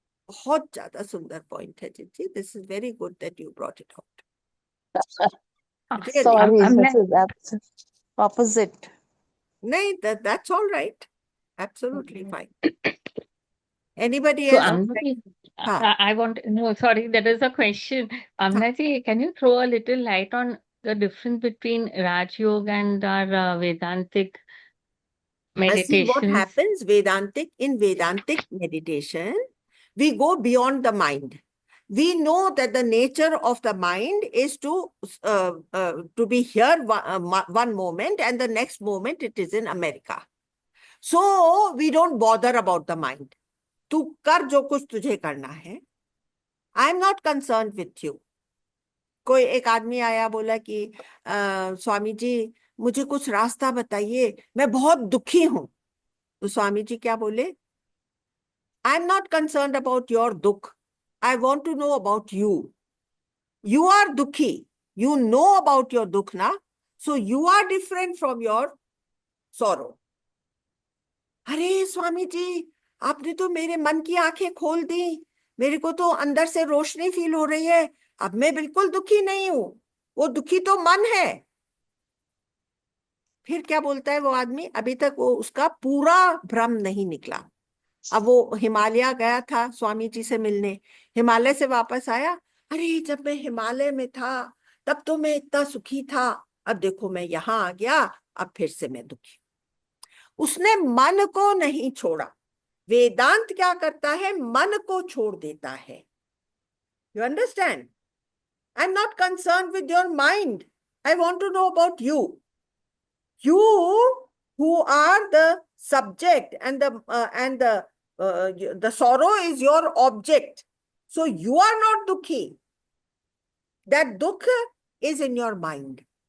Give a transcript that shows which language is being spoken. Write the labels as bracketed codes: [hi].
[hi] बहुत ज्यादा सुंदर पॉइंट है जी. [en] This is very good that you brought it out. Really. Sorry, I'm this is absolute opposite. [hi] नहीं, [en] that's all right. Absolutely fine. Anybody So, else? Amna ji, [hi] हाँ. [en] I want, no, sorry, there is a question. Amna ji, can you throw a little light on the difference between Raj Yoga and our Vedantic See what meditations? happens in Vedantic meditation, we go beyond the mind. We know that the nature of the mind is to be here one moment, and the next moment it is in America. So we don't bother about the mind. [hi] तू कर जो कुछ तुझे करना है. [en] I am not concerned with you. [hi] कोई एक आदमी आया, बोला कि स्वामी जी मुझे कुछ रास्ता बताइए, मैं बहुत दुखी हूं. तो स्वामी जी क्या बोले? [en] I am not concerned about your dukh. I want to know about you. You are dukhi. You know about your dukh na. So you are different from your sorrow. [hi] अरे स्वामी जी, आपने तो मेरे मन की आंखें खोल दी. मेरे को तो अंदर से रोशनी फील हो रही है. अब मैं बिल्कुल दुखी नहीं हूं. वो दुखी तो मन है. फिर क्या बोलता है वो आदमी? अभी तक वो उसका पूरा भ्रम नहीं निकला. अब वो हिमालय गया था स्वामी जी से मिलने. हिमालय से वापस आया. अरे जब मैं हिमालय में था तब तो मैं इतना सुखी था, अब देखो मैं यहाँ आ गया, अब फिर से मैं दुखी. उसने मन को नहीं छोड़ा. वेदांत क्या करता है? मन को छोड़ देता है. [en] You understand? I am not concern with your mind. I want to know about you. You who are the subject, and the sorrow is your object. So you are not dukhi. That dukh is in your mind.